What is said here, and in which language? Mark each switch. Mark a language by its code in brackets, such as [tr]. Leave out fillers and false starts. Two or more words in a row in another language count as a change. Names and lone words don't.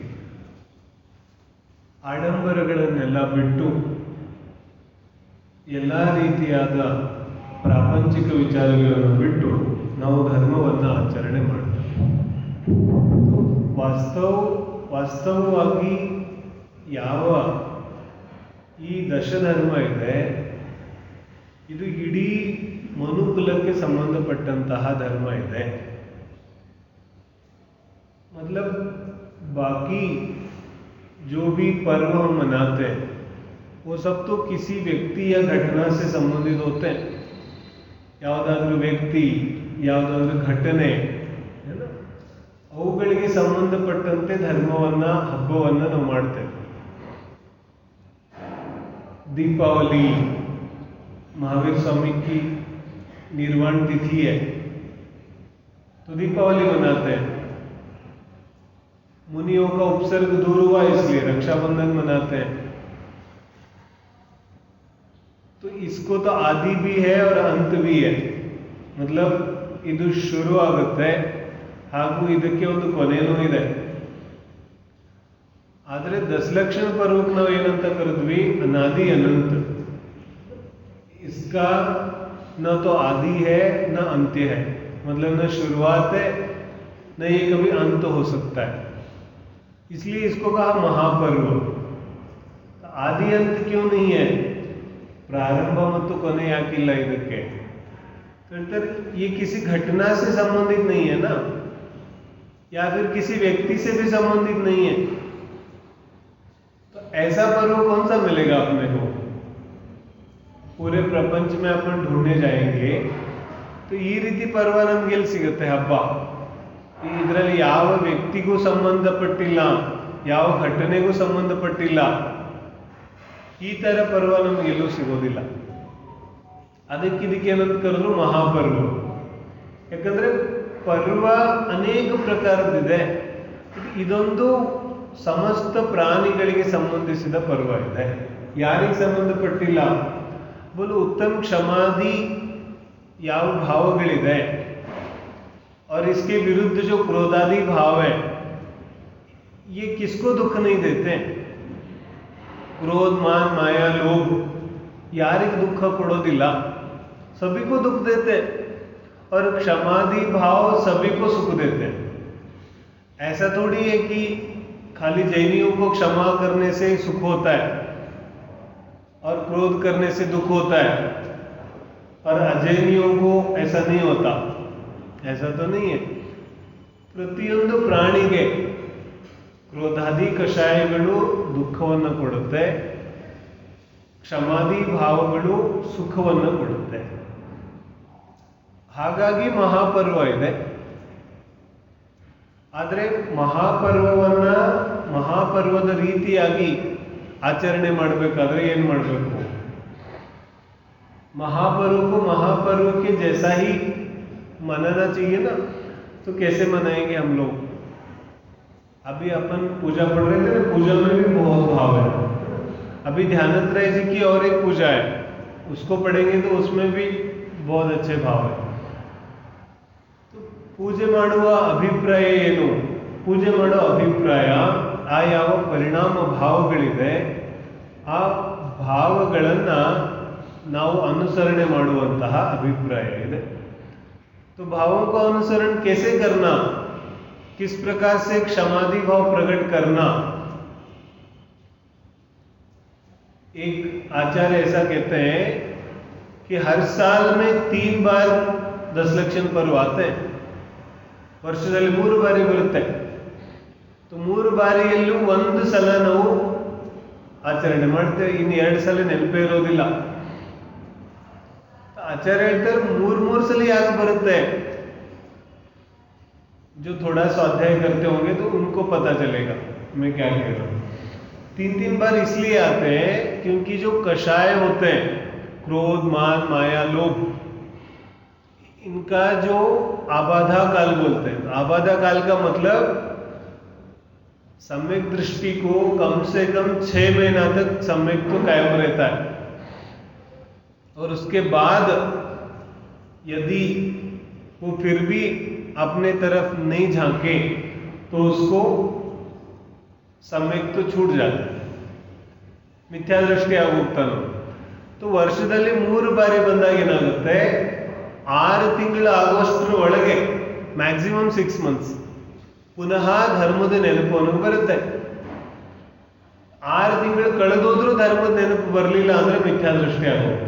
[kn] ಆಡಂಬರಗಳನ್ನೆಲ್ಲ ಬಿಟ್ಟು ಎಲ್ಲ ರೀತಿಯಾದ ಪ್ರಾಪಂಚಿಕ ವಿಚಾರಗಳನ್ನು ಬಿಟ್ಟು ನಾವು ಧರ್ಮವನ್ನು ಆಚರಣೆ ಮಾಡ್ತೇವೆ. ವಾಸ್ತವವಾಗಿ ಯಾವ ಈ ದಶಧರ್ಮ ಇದೆ, ಇದು ಇಡೀ ಮನುಕುಲಕ್ಕೆ ಸಂಬಂಧಪಟ್ಟಂತಹ ಧರ್ಮ ಇದೆ. [hi] मतलब बाकी जो भी पर्व हम मनाते हैं वो सब तो किसी व्यक्ति या घटना से संबंधित होते हैं. [kn] ಯಾವುದಾದ್ರೂ ವ್ಯಕ್ತಿ, ಯಾವುದಾದ್ರೂ ಘಟನೆ, ಅವುಗಳಿಗೆ ಸಂಬಂಧಪಟ್ಟಂತೆ ಧರ್ಮವನ್ನ, ಹಬ್ಬವನ್ನ ನಾವು ಮಾಡ್ತೇವೆ. [hi] दीपावली महावीर स्वामी की निर्वाण तिथि है तो दीपावली मनाते हैं. मुनियों का उपसर्ग दूर हुआ इसलिए रक्षाबंधन मनाते हैं. तो इसको तो आदि भी है और अंत भी है. [kn] मतलब ಇದು ಶುರು ಆಗುತ್ತೆ ಹಾಗೂ ಇದಕ್ಕೆ ಒಂದು ಕೊನೆಯೂ ಇದೆ. ಆದರೆ ದಶಲಕ್ಷಣ ಪರ್ವಕ್ಕೆ ನಾವು ಏನಂತ ಕರೆದ್ವಿ, ಅನಾದಿ ಅನಂತ. [hi] इसका न तो आदि है न अंत्य है, मतलब न शुरुआत है न ये कभी अंत हो सकता है. इसलिए इसको कहा महापर्व. आदि अंत क्यों नहीं है, प्रारंभ [kn] ಮತ್ತು ಕೊನೆ ಯಾಕಿಲ್ಲ ಇದಕ್ಕೆ? [hi] ये किसी घटना से संबंधित नहीं है ना, या फिर किसी व्यक्ति से भी संबंधित नहीं है. तो ऐसा पर्व कौन सा मिलेगा अपने को? पूरे प्रपंच में अपन ढूंढने जाएंगे तो [kn] ಈ ರೀತಿ ಪರ್ವ ನಮ್ಗೆ ಎಲ್ಲಿ ಸಿಗುತ್ತೆ? ಹಬ್ಬ ಇದರಲ್ಲಿ ಯಾವ ವ್ಯಕ್ತಿಗೂ ಸಂಬಂಧಪಟ್ಟಿಲ್ಲ, ಯಾವ ಘಟನೆಗೂ ಸಂಬಂಧಪಟ್ಟಿಲ್ಲ, ಈ ತರ ಪರ್ವ ನಮ್ಗೆ ಎಲ್ಲೂ ಸಿಗೋದಿಲ್ಲ. ಅದಕ್ಕೆ ಏನಂತ ಕರೆದ್ರು ಮಹಾಪರ್ವ. ಯಾಕಂದ್ರೆ ಪರ್ವ ಅನೇಕ ಪ್ರಕಾರದಿದೆ. ಇದೊಂದು ಸಮಸ್ತ ಪ್ರಾಣಿಗಳಿಗೆ ಸಂಬಂಧಿಸಿದ ಪರ್ವ ಇದೆ. ಯಾರಿಗೆ ಸಂಬಂಧಪಟ್ಟಿಲ್ಲ? [hi] बोलो उत्तम क्षमादि [kn] ಯಾವ ಭಾವಗಳಿದೆ [hi] और इसके विरुद्ध जो क्रोधादि भाव है, ये किसको दुख नहीं देते? [kn] क्रोध, मान, माया, लोभ ಯಾರಿಗೆ ದುಃಖ ಕೊಡೋದಿಲ್ಲ, [hi] सभी को दुख देते. और क्षमादि भाव सभी को सुख देते. ऐसा थोड़ी है कि खाली जैनियों को क्षमा करने से सुख होता है. क्रोध करने से दुख होता है, पर अजैनियों को ऐसा नहीं होता। ऐसा तो नहीं है। [kn] ಪ್ರತಿಯೊಂದು ಪ್ರಾಣಿಗೆ ಕ್ರೋಧಾದಿ ಕಷಾಯಗಳು ದುಃಖವನ್ನು ಕೊಡುತ್ತೆ, ಕ್ಷಮಾದಿ ಭಾವಗಳು ಸುಖವನ್ನು ಕೊಡುತ್ತೆ. ಹಾಗಾಗಿ ಮಹಾಪರ್ವ ಇದೆ. ಆದರೆ ಮಹಾಪರ್ವದ ರೀತಿಯಾಗಿ ಆಚರಣೆ ಮಾಡಬೇಕಾದ್ರೆ ಏನು ಮಾಡಬೇಕು? [hi] महापर्व के जैसा ही मनाना चाहिए ना. तो कैसे मनाएंगे हम लोग? अभी अपन पूजा पढ़ रहे थे ना, पूजा में भी बहुत भाव है. अभी ध्यानत्रय जी की और एक पूजा है, उसको पढ़ेंगे तो उसमें भी बहुत अच्छे भाव है. [kn] तो पूजे ಮಾಡುವ ಅಭಿಪ್ರಾಯ ಏನು? ಪೂಜೆ ಮಾಡೋ ಅಭಿಪ್ರಾಯ ಆ ಯಾವ ಪರಿಣಾಮ ಭಾವಗಳಿದೆ ಆ ಭಾವಗಳನ್ನು ನಾವು ಅನುಸರಣೆ ಮಾಡುವಂತಹ ಅಭಿಪ್ರಾಯ ಇದೆ. [hi] तो भावों का अनुसरण कैसे करना, किस प्रकार से क्षमादि भाव प्रकट करना? एक आचार्य ऐसा कहते हैं कि हर साल में 3 बार 10 लक्षण पर्व आते हैं. [kn] ವರ್ಷದಲ್ಲಿ 3 ಬಾರಿ ಬರುತ್ತೆ. तो 3 ಬಾರಿಯಲ್ಲೂ ಒಂದು ಸಲ ನಾವು ಆಚರಣೆ ಮಾಡ್ತೇವೆ, ಇನ್ನು 2 ಸಲ ನೆನಪೇ ಇರೋದಿಲ್ಲ. आचार्य ಹೇಳ್ತಾರೆ 3 ಸಲಿ ಯಾದ್ ಬರ್ತೆ. [hi] जो थोड़ा स्वाध्याय करते होंगे तो उनको पता चलेगा मैं क्या कह रहा हूँ. 3 बार इसलिए आते हैं क्योंकि जो कषाय होते हैं, क्रोध, मान, माया, लोभ, इनका जो आबाधा काल बोलते हैं. आबाधा काल का मतलब सम्यक दृष्टि को कम से कम 6 महीना तक सम्यक तो कायम रहता है, और उसके बाद यदि वो फिर भी अपने तरफ नहीं झांके तो उसको सम्यक तो छूट जाता है, [kn] ಮಿಥ್ಯಾ ದೃಷ್ಟಿ ಆಗೋಗ್ತಾನೆ. तो ವರ್ಷದಲ್ಲಿ 3 ಬಾರಿ ಬಂದಾಗ ಏನಾಗುತ್ತೆ, 6 ತಿಂಗಳು ಆಗೋಷ್ಟರ ಒಳಗೆ [en] maximum 6 months [kn] ಪುನಃ ಧರ್ಮದ ನೆನಪು ಅನ್ನೋದು ಬರುತ್ತೆ. 6 ತಿಂಗಳು ಕಳೆದೋದ್ರೂ ಧರ್ಮದ ನೆನಪು ಬರಲಿಲ್ಲ ಅಂದ್ರೆ ಮಿಥ್ಯಾ ದೃಷ್ಟಿ ಆಗೋಗುತ್ತೆ.